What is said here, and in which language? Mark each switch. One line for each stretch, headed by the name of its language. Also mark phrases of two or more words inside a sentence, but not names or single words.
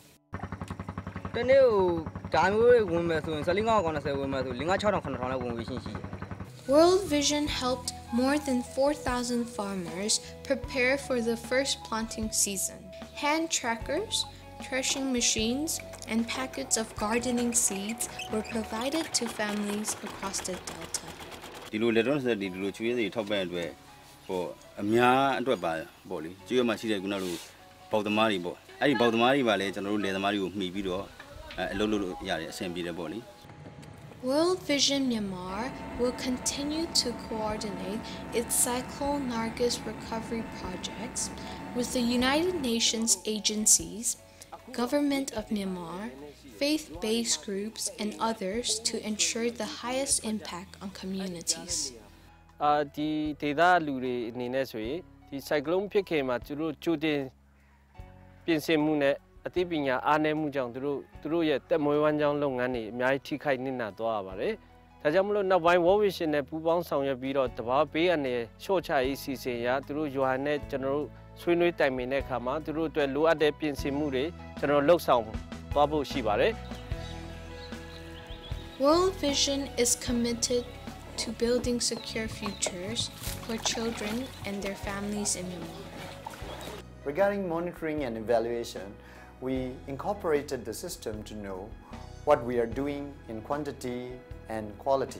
English: World Vision helped more than 4,000 farmers prepare for the first planting season. Hand trackers, threshing machines, and packets of gardening seeds were provided to families across the Delta.
Burmese: ဒီလိုလက်တော့စဒီလိုချွေးစီထောက်ပံ့အတွက်ပေါ့အများအတွက်ပါပေါ့လေကျွေးရမှာရှိတဲ့ခုနလိုပေါက်သမားတွေပေါ့အဲ့ဒီပေါက်သမားတွေပါလဲကျွန်တော်တို့လယ်သမားတွေကိုမှီပြီးတော့အလုပ်လုပ်ရတဲ့အဆင်ပြေတယ်ပေါ့လေ
English: World Vision Myanmar will continue to coordinate its Cyclone Nargis recovery projects with the United Nations agencies, Government of Myanmar, faith-based groups, and others to ensure the highest impact on communities.
Burmese: ဒီဒေသလူတွေအနေနဲ့ဆိုရင်ဒီ cyclone ဖြစ်ခင်မှာသူတို့ကြိုတင်ပြင်ဆင်မှုနဲ့အသိပညာအားနည်းမှုကြောင့်သူတို့ရဲ့တက်မွေးဝမ်းကြောင်းလုပ်ငန်းတွေအများကြီးထိခိုက်နစ်နာသွားရပါတယ်။ဒါကြောင့်မလို့နောက်ပိုင်း World Vision နဲ့ပူးပေါင်းဆောင်ရွက်ပြီးတော့တဘာဘေးအနေရှော့ချရေးစီစဉ်ရသူတို့ရွာနဲ့ကျွန်တော်တို့ဆွေးနွေးတိုင်ပင်တဲ့အခါမှာသူတို့အတွက်လိုအပ်တဲ့ပြင်ဆင်မှုတွေကျွန်တော်လှုပ်ဆောင်သွားဖို့ရှိပါတယ်။
English: World Vision is committed to building secure futures for children and their families in Myanmar. Regarding monitoring and evaluation, we incorporated the system to know what we are doing in quantity and quality.